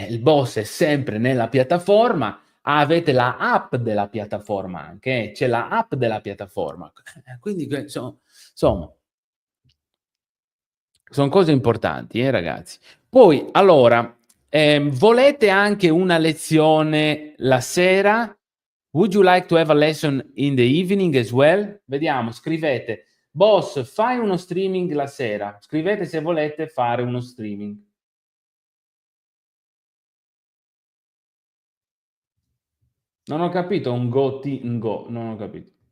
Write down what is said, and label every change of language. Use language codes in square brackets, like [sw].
[it] Il boss è sempre nella piattaforma. Avete la app della piattaforma anche, c'è la app della piattaforma. Quindi insomma, sono cose importanti, ragazzi. Poi, allora, volete anche una lezione la sera? [en] Would you like to have a lesson in the evening as well? [it] Vediamo, scrivete. Boss, fai uno streaming la sera. Scrivete se volete fare uno streaming. Non ho capito un go, non ho capito.